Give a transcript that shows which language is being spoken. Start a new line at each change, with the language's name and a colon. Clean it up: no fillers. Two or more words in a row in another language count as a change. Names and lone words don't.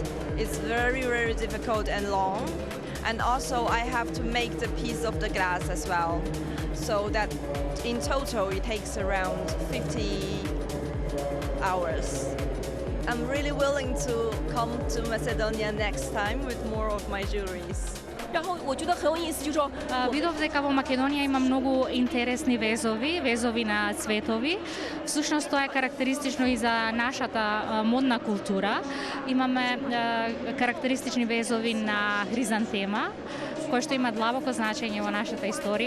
English: It's very, very difficult and long, and also I have to make the piece of the glass as well, so that in total it takes around 50 hours. I'm really willing to come to Macedonia next time with more of my jewelries.
Chinese: 然后我觉得很有意思，就是说
Macedonian: видов дека во Македонија има многу интересни везови на цветови. Всушност тоа е карактеристично и за нашата модна култура. Имаме карактеристични везови на хризантема, кои што има длабоко значење во нашата историја.